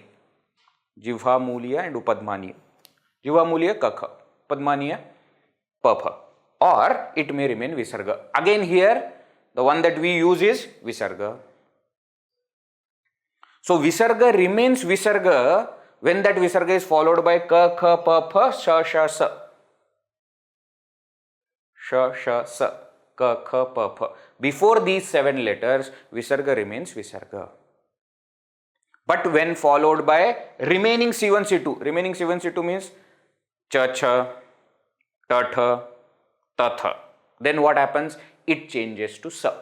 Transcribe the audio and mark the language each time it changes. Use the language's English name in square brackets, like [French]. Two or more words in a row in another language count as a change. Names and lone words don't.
[English] Jivhamuliya and Upadmaniya. Jivhamuliya Ka, Kha, Upadmaniya Pa, Pha. Or it may remain Visarga. Again here, the one that we use is Visarga. So Visarga remains Visarga when that Visarga is followed by Ka, Kha, Pa, Pha, Sha, Sha, Sa. Sha, Sha, Sa. Ka, Kha, Pa, Pha. Before these 7 letters, Visarga remains Visarga. But when followed by remaining C1, C2, remaining C1, C2 means Cha, Cha, Ta, Tha, Ta, Tha. Then what happens? It changes to Sa.